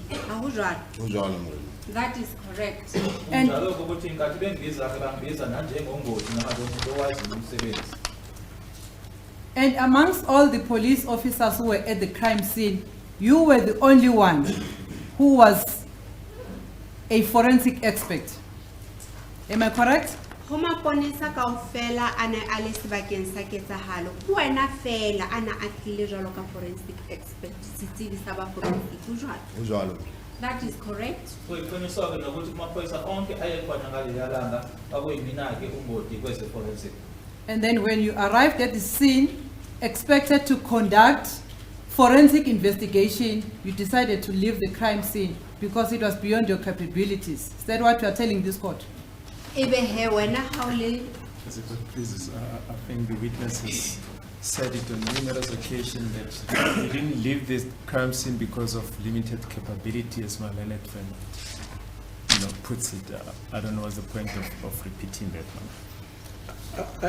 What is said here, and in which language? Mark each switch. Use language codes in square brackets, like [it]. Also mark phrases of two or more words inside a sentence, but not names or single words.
[st] Ha ho jwalo? ho jwalo morena. [en] That is correct. And [zu] Njalo ukuthi ngathi bengibiza ke bangibiza nanjengongoti nakazomuntu owazi umsebenzi. [en] And amongst all the police officers who were at the crime scene, you were the only one who was a forensic expert. Am I correct? [st] Ho maponesa kaofela a ne a le sebakeng sa ketsahalo, ke wena fela ana a tlile jwalo ka [en] forensic expert, [st] setsebi sa ba forensic. Ho jwalo? Ho jwalo. [en] That is correct. [zu] Kuyiqiniswa ke nokuthi kumaphoyisa onke ayekhona ngaleli langa akuyimina ke ungoti kweze forensic. [en] And then when you arrived at the scene, expected to conduct forensic investigation, you decided to leave the crime scene because it was beyond your capabilities. Is that what you are telling this court? [st] Ebe he wena ha o le [en] Please, I think the witnesses said it on numerous occasions that they didn't leave this crime scene because of limited capability, as my learned friend, puts it. I don't know what's the point of repeating that one.